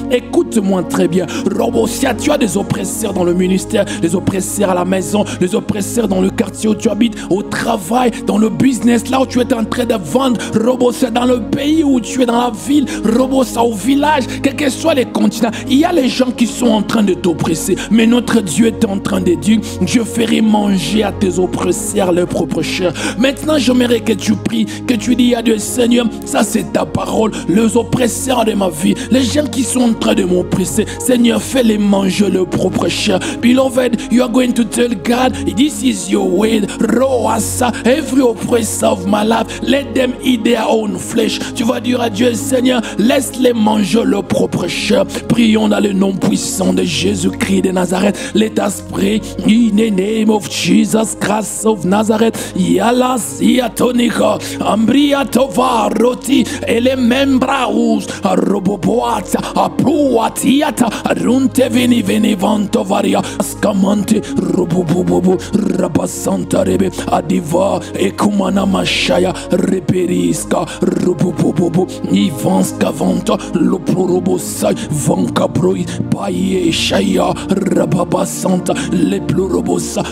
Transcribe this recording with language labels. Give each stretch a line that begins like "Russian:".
French: Écoute-moi très bien, Robosia, tu as des oppresseurs dans le ministère, des oppresseurs à la maison, des oppresseurs dans le quartier où tu habites, au travail, dans le business, là où tu es en train de vendre, Robosia, dans le pays où tu es, dans la ville, Robosia, au village, quels que soient les continents, il y a les gens qui sont en train de t'oppresser, mais notre Dieu est en train de dire, je ferai manger à tes oppresseurs leur propre chair. Maintenant j'aimerais que tu pries, que tu dis à Dieu, Seigneur, ça c'est ta parole, les oppresseurs de ma vie, les gens qui sont en train de m'oppresser, Seigneur, fais-les manger leur propre chair.
English: Beloved, you are going to tell God, this is your word, Roasa, every oppressor of my life, let them eat their own flesh.
French: Tu vas dire à Dieu, Seigneur, laisse-les manger leur propre chair. Prions dans le nom puissant de Jésus-Christ de Nazareth.
English: Let us pray in the name of Jesus Christ of Nazareth. Yala siatonika ambria tovaroti ele membraus roboboata apruatiata runte veni vantovaria scamante robobobo rabasanta rebe adiva ekumana mashaya reperiska robobobo ivanska vanta loprobosai vankabroi Paye Shaya Rababa Santa Leplurobosa.